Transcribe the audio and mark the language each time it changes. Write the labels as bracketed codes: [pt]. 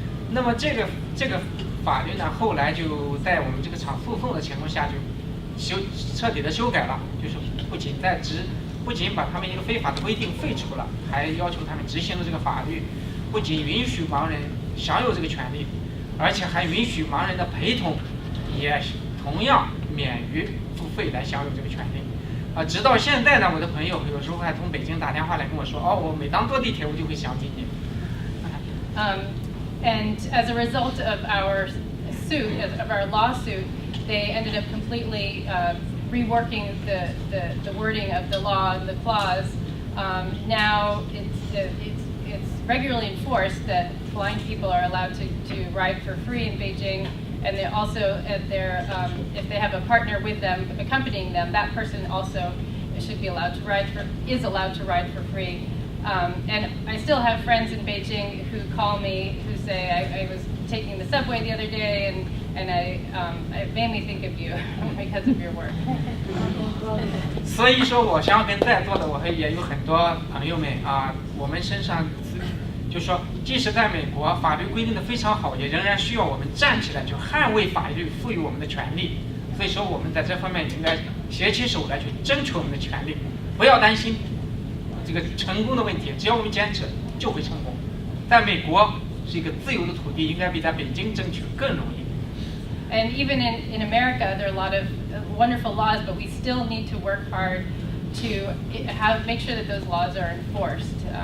[zh] 那么这个法律呢，后来就在我们这个场诉讼的情况下就彻底的修改了，就是不仅把他们一个非法的规定废除了，还要求他们执行了这个法律，不仅允许盲人享有这个权利，而且还允许盲人的陪同也同样免于付费来享有这个权利。直到现在呢，我的朋友有时候还从北京打电话来跟我说，我每当坐地铁我就会想起你。 [en] And as a result of our lawsuit, they ended up completely reworking the wording of the law and the clause. Now it's regularly enforced that blind people are allowed to ride for free in Beijing, and they also if they have a partner with them accompanying them, that person also is allowed to ride for free. And I still have friends in Beijing who call me who say I was taking the subway the other day and it made me think of you because of your work. [zh] 所以说，我想跟在座的也有很多朋友们我们身上就是说，即使在美国法律规定的非常好，也仍然需要我们站起来去捍卫法律赋予我们的权利。所以说，我们在这方面应该携起手来去争取我们的权利，不要担心这个成功的问题，只要我们坚持就会成功。在美国是一个自由的土地，应该比在北京争取更容易。 [en] And even in America, there are a lot of wonderful laws, but we still need to work hard to make sure that those laws are enforced.